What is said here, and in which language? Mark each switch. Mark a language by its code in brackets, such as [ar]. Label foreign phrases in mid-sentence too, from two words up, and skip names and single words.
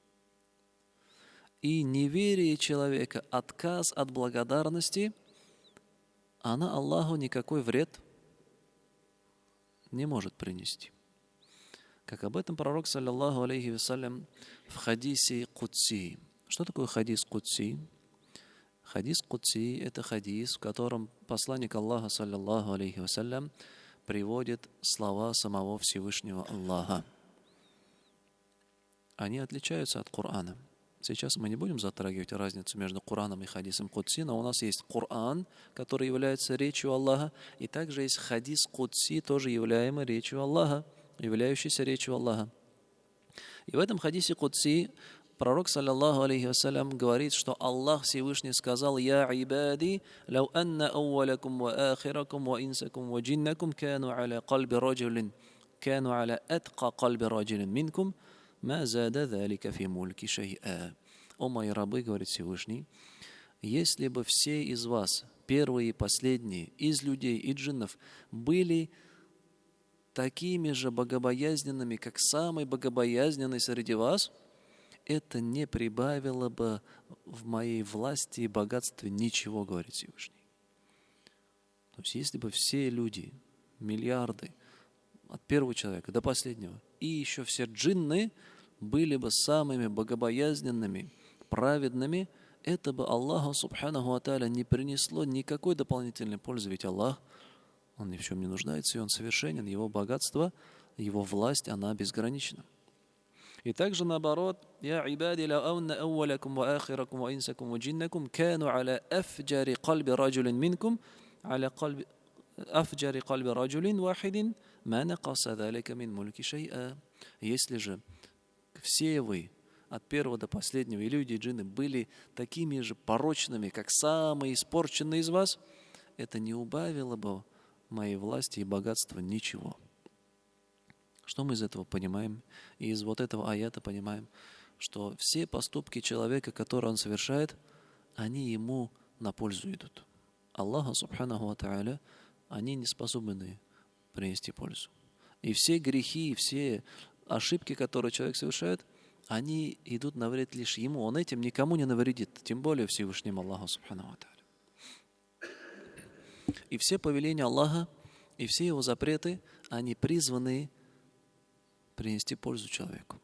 [ru] И неверие человека, отказ от благодарности она Аллаху никакой вред не может принести. Как об этом пророк, [ar] صلى الله عليه وسلم, [ru] в хадисе Кудси. Что такое хадис Кудси? Хадис Кудси – это хадис, в котором посланник Аллаха, [ar] صلى الله عليه وسلم, [ru] приводит слова самого Всевышнего Аллаха. Они отличаются от Корана. Сейчас мы не будем затрагивать разницу между Кораном и хадисом Кудси, но у нас есть Коран, который является речью Аллаха, и также есть хадис Кудси, тоже являемый речью Аллаха, являющийся речью Аллаха. И в этом хадисе Кудси пророк, [ar] صلى الله عليه وسلم, [ru] говорит, что Аллах Всевышний сказал: [ar] «يا عبادي لو أن أولكم وآخركم وإنسكم وجنكم كانوا على قلب رجل كانوا على أتقى قلب رجل منكم ما زاد ذلك في ملكي شيئا». [ru] О мои рабы, говорит Всевышний, если бы все из вас, первые и последние, из людей и джиннов, были такими же богобоязненными, как самый богобоязненный среди вас, это не прибавило бы в моей власти и богатстве ничего, говорит Всевышний. То есть, если бы все люди, миллиарды, от первого человека до последнего, и еще все джинны были бы самыми богобоязненными, праведными, это бы Аллаху [ar] سبحانه وتعالى [ru] не принесло никакой дополнительной пользы, ведь Аллах, Он ни в чем не нуждается, и Он совершенен, Его богатство, Его власть, она безгранична. И также наоборот: [ar] «يا عبادي لا أن أولكم وآخركم وإنسكم وجنكم كانوا على أفجر قلب رجل منكم على قلب أفجر قلب رجل واحد ما نقص ذلك من ملكي شيئا». [ru] Если же все вы, от первого до последнего, и люди, и джинны, были такими же порочными, как самые испорченные из вас, это не убавило бы моей власти и богатства ничего. Что мы из этого понимаем? И из вот этого аята понимаем, что все поступки человека, которые он совершает, они ему на пользу идут. Аллаху [ar] سبحانه وتعالى [ru] они не способны принести пользу. И все грехи, все ошибки, которые человек совершает, они идут на вред лишь ему. Он этим никому не навредит, тем более Всевышнему Аллаху [ar] سبحانه وتعالى. [ru] И все повеления Аллаха, и все его запреты, они призваны принести пользу человеку.